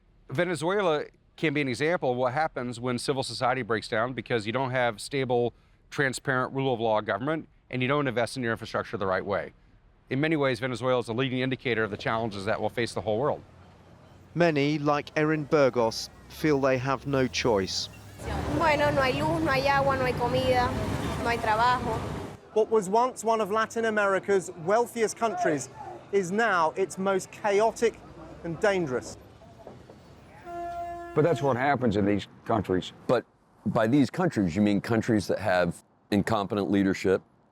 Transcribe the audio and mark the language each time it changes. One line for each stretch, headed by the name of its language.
English: Venezuela can be an example of what happens when civil society breaks down because you don't have stable, transparent rule of law government and you don't invest in your infrastructure the right way. In many ways, Venezuela is a leading indicator of the challenges that will face the whole world. Many, like Erin Burgos, feel they have no choice.
Spanish: Bueno, no hay luz, no hay agua, no hay comida, no hay trabajo.
English: What was once one of Latin America's wealthiest countries is now its most chaotic and dangerous. But that's what happens in these countries. But by these countries, you mean countries that have incompetent leadership?